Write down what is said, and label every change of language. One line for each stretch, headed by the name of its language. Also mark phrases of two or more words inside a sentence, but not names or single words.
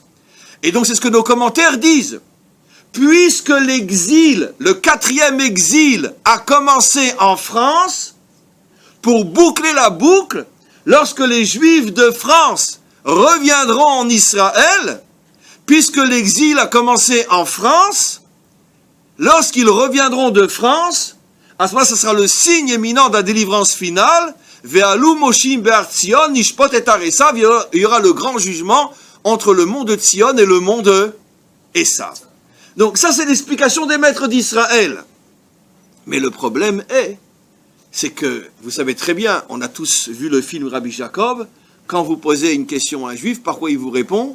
French: Et donc c'est ce que nos commentaires disent. Puisque l'exil, le 4e exil, a commencé en France, pour boucler la boucle, lorsque les Juifs de France reviendront en Israël, puisque l'exil a commencé en France, lorsqu'ils reviendront de France, à ce moment-là, ce sera le signe éminent de la délivrance finale.
Hebrew: ועלו מושעים בהר ציון נשפוט את עשו.
French: Il y aura le grand jugement entre le mont de Tzion et le mont de Esav. Donc ça, c'est l'explication des maîtres d'Israël. Mais le problème c'est que, vous savez très bien, on a tous vu le film Rabbi Jacob, quand vous posez une question à un juif, par quoi il vous répond?